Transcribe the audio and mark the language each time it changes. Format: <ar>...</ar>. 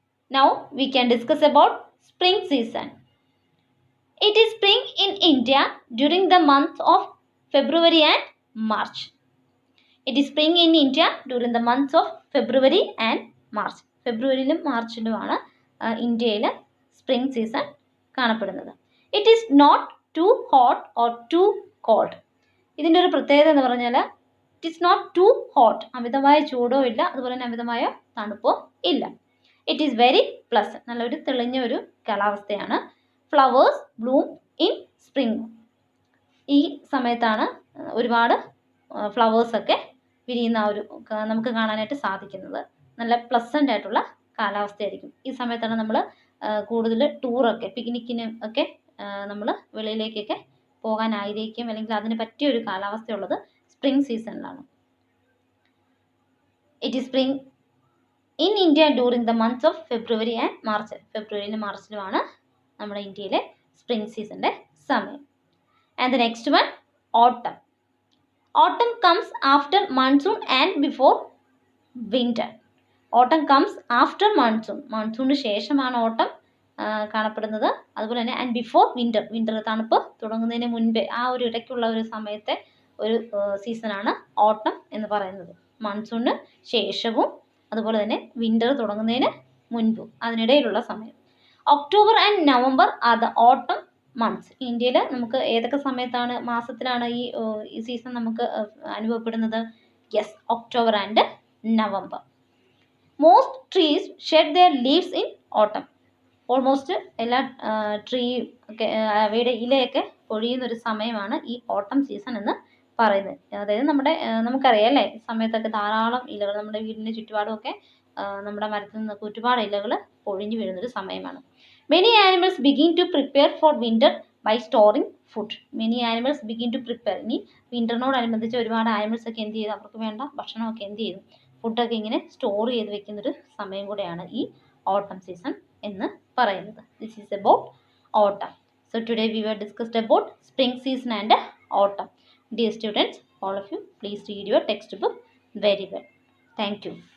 <en>Now we can discuss about spring season. It is spring in India during the months of February and March. It is spring in India during the months of February and March.</en> <ml>ഫെബ്രുവരിയിലും മാർച്ചിലുമാണ് ഇന്ത്യയിൽ spring season കാണപ്പെടുന്നത്.</ml> <en>It is not too hot or too cold.</en> <ml>ഇതിൻ്റെ ഒരു പ്രത്യേകത എന്ന് പറഞ്ഞാൽ</ml> <en>it is not too hot,</en> <ml>അമിതമായ ചൂടോ ഇല്ല, അതുപോലെ തന്നെ അമിതമായ തണുപ്പോ ഇല്ല.</ml> <en>it is very pleasant,</en> <ml>നല്ലൊരു തെളിഞ്ഞ ഒരു കാലാവസ്ഥയാണ്.</ml> <en>Flowers bloom in spring.</en> <ml>ഈ സമയത്താണ് ഒരുപാട് ഫ്ലവേഴ്സൊക്കെ വിരിയുന്ന ഒരു നമുക്ക് കാണാനായിട്ട് സാധിക്കുന്നത്. നല്ല പ്ലസൻ്റ് ആയിട്ടുള്ള കാലാവസ്ഥയായിരിക്കും. ഈ സമയത്താണ് നമ്മൾ കൂടുതൽ ടൂറൊക്കെ പിക്നിക്കിനും ഒക്കെ നമ്മൾ വെളിയിലേക്കൊക്കെ പോകാൻ ആഗ്രഹിക്കും, അല്ലെങ്കിൽ അതിന് പറ്റിയ ഒരു കാലാവസ്ഥയുള്ളത് spring സീസണിലാണ്.</ml> <en>It is spring in India during the months of February and March.</en> <ml>ഫെബ്രുവരിയിലും മാർച്ചിലുമാണ് നമ്മുടെ ഇന്ത്യയിലെ സ്പ്രിംഗ് സീസണിൻ്റെ സമയം.</ml> <en>And the next one, autumn. Autumn comes after monsoon and before winter. Autumn comes after monsoon.</en> <ml>മൺസൂണിന് ശേഷമാണ് ഓട്ടം കാണപ്പെടുന്നത്. അതുപോലെ തന്നെ</ml> <en>And before winter.</en> <ml>വിൻ്റർ തണുപ്പ് തുടങ്ങുന്നതിന് മുൻപേ ആ ഒരു ഇടയ്ക്കുള്ള ഒരു സമയത്തെ ഒരു സീസണാണ് ഓട്ടം എന്ന് പറയുന്നത്. മൺസൂണിന് ശേഷവും അതുപോലെ തന്നെ വിൻ്റർ തുടങ്ങുന്നതിന് മുൻപും അതിനിടയിലുള്ള സമയം.</ml> <en>October and November are the autumn months.</en> <ml>ഇന്ത്യയിൽ നമുക്ക് ഏതൊക്കെ സമയത്താണ്, മാസത്തിലാണ് ഈ സീസൺ നമുക്ക് അനുഭവപ്പെടുന്നത്?</ml> <en>Yes, October and November. Most trees shed their leaves in autumn.</en> <ml>ഓൾമോസ്റ്റ് എല്ലാ ട്രീയും ഒക്കെ അവയുടെ ഇലയൊക്കെ പൊഴിയുന്നൊരു സമയമാണ് ഈ ഓട്ടം സീസൺ എന്ന് പറയുന്നത്. അതായത് നമുക്കറിയാം അല്ലേ, ഈ സമയത്തൊക്കെ ധാരാളം ഇലകൾ നമ്മുടെ വീടിൻ്റെ ചുറ്റുപാടുമൊക്കെ നമ്മുടെ മരത്തിൽ നിന്നൊക്കെ ഒരുപാട് ഇലകൾ പൊഴിഞ്ഞു വീഴുന്നൊരു സമയമാണ്.</ml> <en>Many animals begin to prepare for winter by storing food. Many animals begin to prepare.</en> <ml>ഇനി വിൻ്ററിനോടനുബന്ധിച്ച് ഒരുപാട് ആനിമൽസ് ഒക്കെ എന്ത് ചെയ്തു, അവർക്ക് വേണ്ട ഭക്ഷണമൊക്കെ എന്ത് ചെയ്തു, ഫുഡൊക്കെ ഇങ്ങനെ സ്റ്റോർ ചെയ്ത് വെക്കുന്നൊരു സമയം കൂടെയാണ് ഈ ഓട്ടം സീസൺ എന്ന് പറയുന്നത്.</ml> <en>This is about autumn. So today we were discussed about spring season and autumn. Dear students, all of you, please read your textbook very well. Thank you.</en>